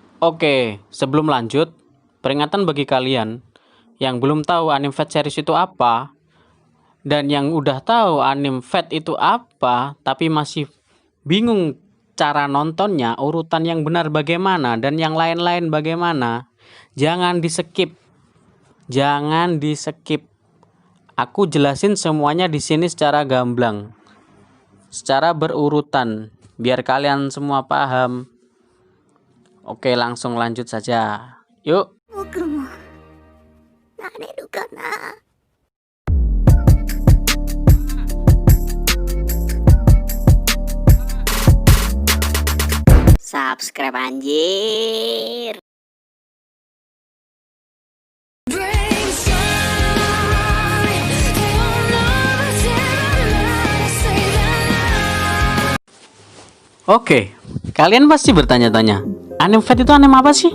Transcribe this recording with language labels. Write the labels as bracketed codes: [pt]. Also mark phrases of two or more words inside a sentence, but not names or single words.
[id] Oke, sebelum lanjut, peringatan bagi kalian yang belum tahu anime Fate series itu apa, dan yang udah tahu anime Fate itu apa, tapi masih bingung cara nontonnya, urutan yang benar bagaimana, dan yang lain-lain bagaimana, jangan di-skip. Jangan di-skip. Aku jelasin semuanya di sini secara gamblang, secara berurutan, biar kalian semua paham. Oke, langsung lanjut saja. Yuk. [ja] 僕もなれるかな。 [id] Subscribe anjir. Oke, kalian pasti bertanya-tanya, anime Fate itu anime apa sih?